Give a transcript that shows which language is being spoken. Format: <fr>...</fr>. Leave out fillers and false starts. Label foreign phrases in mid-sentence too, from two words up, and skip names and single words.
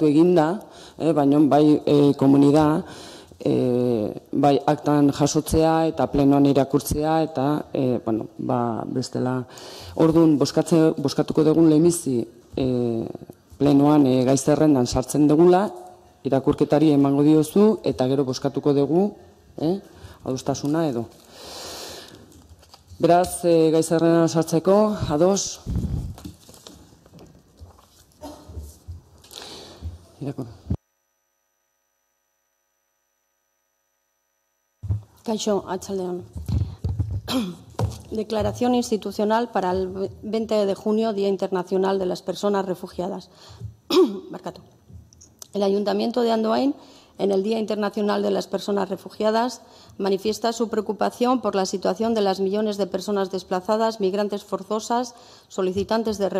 <eu>eginda, baina bai komunida, bai aktan jasotzea eta plenoan irakurtzea eta bestela orduan bozkatuko dugun lehenbizi plenoan gaizerrendan sartzen dugula, irakurketari emango diozu eta gero bozkatuko dugu adostasuna edo. Beraz, gaizerrendan sartzeko, ados? Irakur. Kaixo, Atxaldeon.</eu> <es>Declaración institucional para el 20 de junio, Día Internacional de las Personas Refugiadas. El Ayuntamiento de Andoain, en el Día Internacional de las Personas Refugiadas, manifiesta su preocupación por la situación de las millones de personas desplazadas, migrantes forzosas, solicitantes de</es>